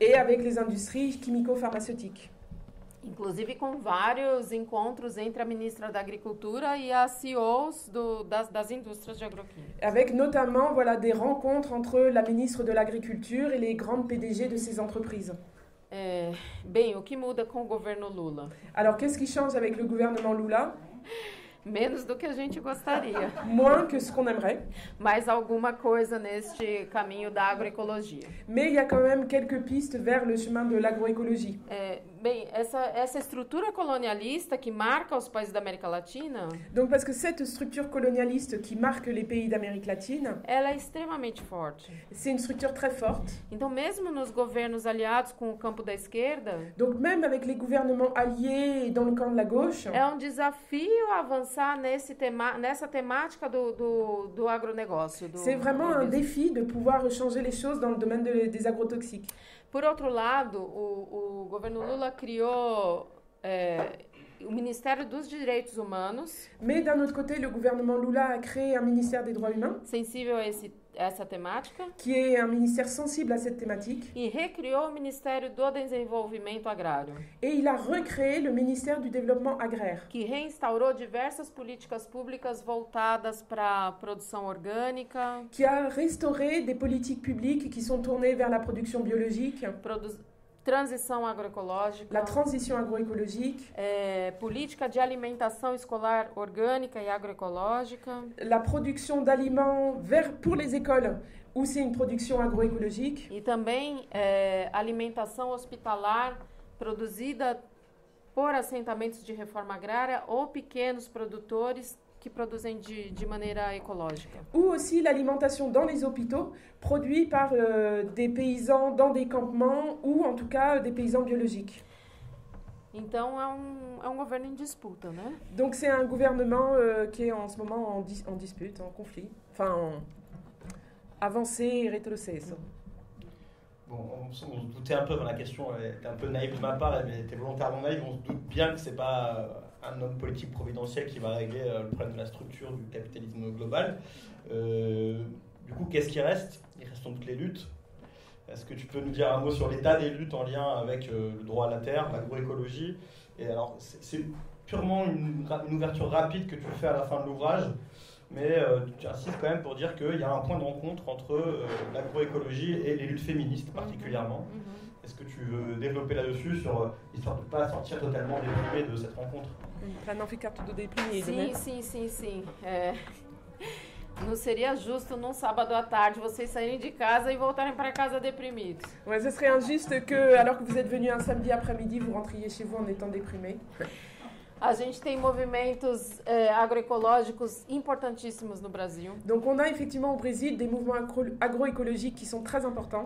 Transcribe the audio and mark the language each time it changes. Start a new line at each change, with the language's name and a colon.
French: Et avec les industries chimico-pharmaceutiques.
Portuguese: Inclusive com vários encontros entre a ministra da Agricultura e as CEOs das indústrias de agroquímica.
French: Avec notamment des rencontres entre la ministre de l'Agriculture et les grandes PDG de ces entreprises.
Portuguese: Bem, o que muda com o governo Lula?
French: Alors, qu'est-ce qui change avec le gouvernement Lula?
Portuguese: Menos do que a gente gostaria.
French: Moins que ce qu'on aimerait.
Portuguese: Mais alguma coisa neste caminho da agroecologia.
French: Mais il y a quand même quelques pistes vers le chemin de l'agroécologie.
Portuguese: Bem, essa estrutura colonialista que marca os países da América Latina,
French: Donc parce que cette structure colonialiste qui marque les pays d'Amérique latine,
Portuguese: ela é extremamente forte.
French: c'est une structure très forte.
Portuguese: Então, mesmo nos governos aliados com o campo da esquerda,
French: Donc même avec les gouvernements alliés dans le camp de la gauche,
Portuguese: é um desafio avançar nessa temática do agronegócio.
French: c'est vraiment un défi de pouvoir changer les choses dans le domaine des agrotoxiques.
Portuguese: Por outro lado, o governo Lula criou o Ministério dos Direitos Humanos,
French: Mais d'un autre côté, le gouvernement Lula a créé un ministère des droits humains,
Portuguese: sensível a essa temática,
French: qui est un ministère sensible à cette thématique,
Portuguese: e recriou o Ministério do Desenvolvimento Agrário,
French: et il a recréé le ministère du développement agraire,
Portuguese: que reinstaurou diversas políticas públicas voltadas para a produção orgânica,
French: qui a restauré des politiques publiques qui sont tournées vers la production biologique,
Portuguese: transição agroecológica,
French: la transition agroécologique,
Portuguese: política de alimentação escolar orgânica e agroecológica,
French: la production d'aliments pour les écoles, où c'est une production agroécologique,
Portuguese: e também alimentação hospitalar produzida por assentamentos de reforma agrária ou pequenos produtores que produzem de maneira ecológica.
French: ou aussi l'alimentation dans les hôpitaux, produite par des paysans dans des campements, ou en tout cas des paysans biologiques.
Portuguese: Então é um governo em disputa, né?
French: Donc c'est un gouvernement qui est en ce moment en dispute, en conflit, enfin en avancé et rétrocesso. Bon, on se doutait un peu, la question était un peu naïve de ma part, mais elle était volontairement naïve. On se doute bien que c'est pas un homme politique providentiel qui va régler le problème de la structure du capitalisme global. Du coup, qu'est-ce qui reste? Il reste sans doute les luttes. Est-ce que tu peux nous dire un mot sur l'état des luttes en lien avec le droit à la terre, l'agroécologie? Et alors, c'est purement une ouverture rapide que tu fais à la fin de l'ouvrage, mais tu insistes quand même pour dire qu'il y a un point de rencontre entre l'agroécologie et les luttes féministes particulièrement. Est-ce que tu veux développer là-dessus, histoire de ne pas sortir totalement déprimé de cette rencontre?
Portuguese: Para não ficar tudo deprimido, né? Sim. Não seria justo num sábado à tarde vocês saírem de casa e voltarem para casa deprimidos.
French: Ouais, ce serait injuste que, alors que vous êtes venu un samedi après-midi, vous rentriez chez vous en étant déprimé.
Portuguese: A gente tem movimentos agroecológicos importantíssimos no Brasil.
French: Donc on a effectivement au Brésil des mouvements agroécologiques qui sont très importants.